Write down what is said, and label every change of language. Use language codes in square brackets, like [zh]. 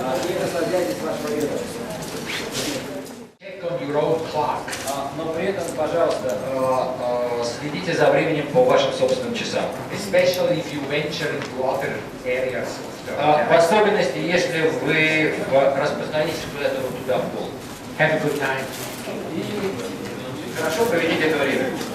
[ru] И наслаждайтесь вашим обедом. [en] Check on your own clock. [ru] Но при этом, пожалуйста, следите за временем по вашим собственным часам. [en] Especially if you venture into other areas. [ru] В особенности, если вы распространитесь куда-то вот туда в пол. [en] Have a good time. [ru] И хорошо проведите это время.